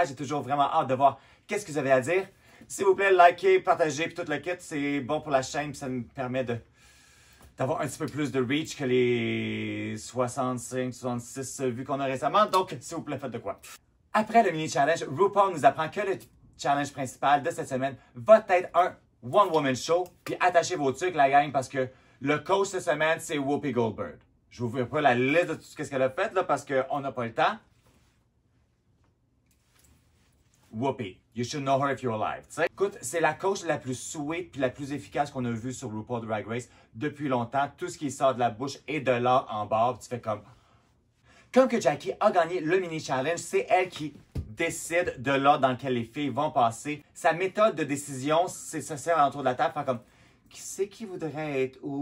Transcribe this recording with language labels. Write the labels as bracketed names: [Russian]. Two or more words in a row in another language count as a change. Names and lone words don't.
[French] J'ai toujours vraiment hâte de voir qu'est-ce que vous avez à dire. S'il vous plaît, likez, partagez, puis tout le kit, c'est bon pour la chaîne, puis ça me permet d'avoir un petit peu plus de reach que les 65, 66 vues qu'on a récemment. Donc, s'il vous plaît, faites de quoi. Après le mini-challenge, RuPaul nous apprend que le challenge principal de cette semaine va être un one-woman show. Puis attachez vos trucs, la gang, parce que le coach cette semaine, c'est Whoopi Goldberg. Je vous ouvre pas la liste de tout ce qu'elle a fait, là, parce qu'on n'a pas le temps. [English] Whoopi, you should know her if you're alive. [French] T'sais? Écoute, c'est la coach la plus sweet puis la plus efficace qu'on a vue sur RuPaul Drag Race depuis longtemps. Tout ce qui sort de la bouche et de là en bas, tu fais comme... Comme que Jackie a gagné le mini-challenge, c'est elle qui décide de l'ordre dans lequel les filles vont passer. Sa méthode de décision, c'est se serre autour de la table, faire comme « Qui c'est qui voudrait être où?